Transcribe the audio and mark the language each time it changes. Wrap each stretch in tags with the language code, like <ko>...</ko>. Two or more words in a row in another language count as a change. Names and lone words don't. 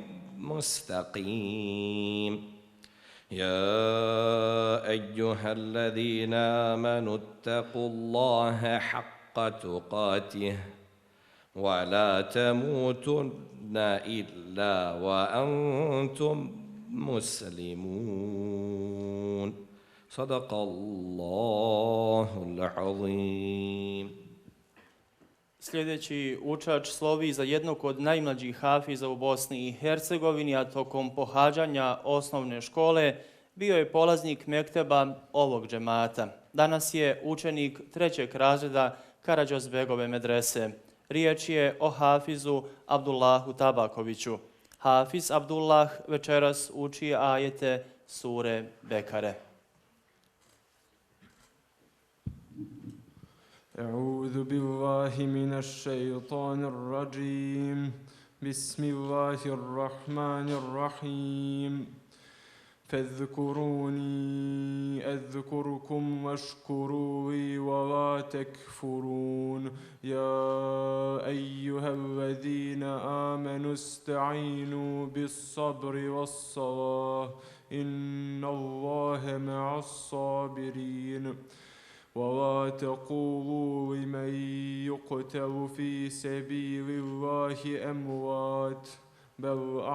<ar>مستقيم يا أيها الذين آمنوا اتقوا الله حق تقاته ولا تموتن إلا وأنتم مسلمون صدق الله العظيم.</ar> <bs>Sljedeći učač slovi za jednog od najmlađih hafiza u Bosni i Hercegovini, a tokom pohađanja osnovne škole bio je polaznik mekteba ovog džemata. Danas je učenik 3. razreda Karađozbegove medrese. Riječ je o hafizu Abdullahu Tabakoviću. Hafiz Abdullah večeras uči ajete sure Bekare.</bs> <ar>أعوذ بالله من الشيطان الرجيم بسم الله الرحمن الرحيم فاذكروني أذكركم واشكروا لي ولا تكفرون يا أيها الذين آمنوا استعينوا بالصبر والصلاة إن الله مع الصابرين ولا تقولوا لمن يقتل في سبيل الله أموات بل</ar>